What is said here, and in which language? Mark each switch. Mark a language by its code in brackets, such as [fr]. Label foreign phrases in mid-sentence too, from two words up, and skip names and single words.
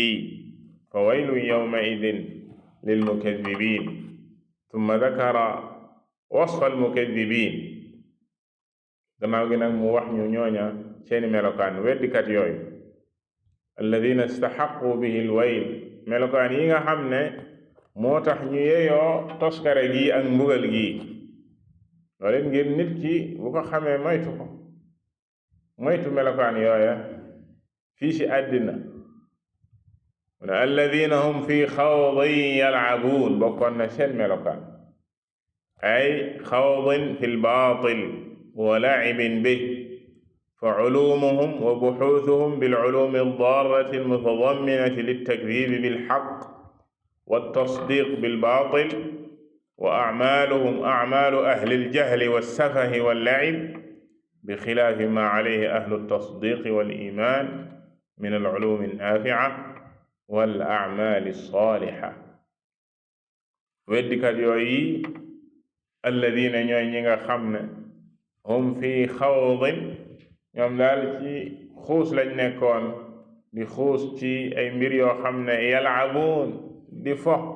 [wo] yi [ar] فويل يومئذ للمكذبين ثم ذكر وصف المكذبين [wo] gannaaw gi nag mu wax ñu ñooña seeni melokaan weddikat yooyu [ar] الذين استحقوا به الويل [wo] melokaan yi nga xam ne moo tax ñu yeyoo toskare gi ak mbugal gi loolu ngir nit ki bu ko xamee moytu melokaan yooya fii ci àddina mu ne [ar] الذين هم في خوض يلعبون [wo] bokkoon na seen melokaan ay [ar] خوض في الباطل ولاعبين به فعلومهم وبحوثهم بالعلوم الضارة المتضمنة للتكذيب بالحق والتصديق بالباطل وأعمالهم أعمال أهل الجهل والسفه واللعب بخلاف ما عليه أهل التصديق والإيمان من العلوم النافعة والأعمال الصالحة [wo] weddikat yooyu [ar] الذين [wo] ñooy ñi nga xam ne [ar] هم في خوض [wo] ñoom daal ci xuus lañ nekkoon di xuus ci ay mbir yoo xam ne [ar] يلعبون [wo] di fo